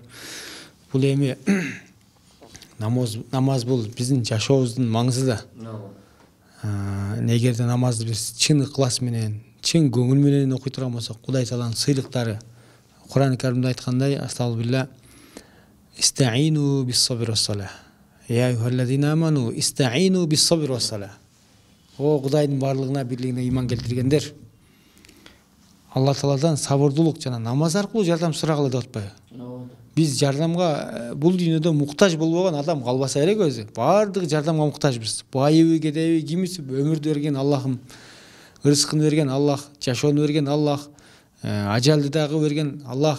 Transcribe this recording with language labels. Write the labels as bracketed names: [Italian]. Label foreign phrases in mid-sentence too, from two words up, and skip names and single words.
[Kyrgyz] Бул эми намаз бул биздин жашообуздун маңызы да. Эгерде намазды биз чын ыклас менен, чын көңүл менен окуй турган болсок, Кудай Тааланын сыйлыктары Кур'ан-ы Каримде айткандай, астагфирулла, [Arabic] استعينوا بالصبر والصلاة. يا أيها الذين آمنوا استعينوا بالصبر والصلاة. [Kyrgyz] О Кудайдын барлыгына, бирлигине иман келтиргендер, Алла Тааладан сабырдуулук жана намаз аркылуу жардам сурагыла деп атпайбы? Биз жардамга бул дүйнөдө муктаж болбогон адам калбаса керек өзү. Бардыгы жардамга муктажбыз. Байыбы, кедейби, кимиси өмүрдү берген Аллахым, ырыскын берген Аллах, жашоону берген Аллах, ажалды дагы берген Аллах.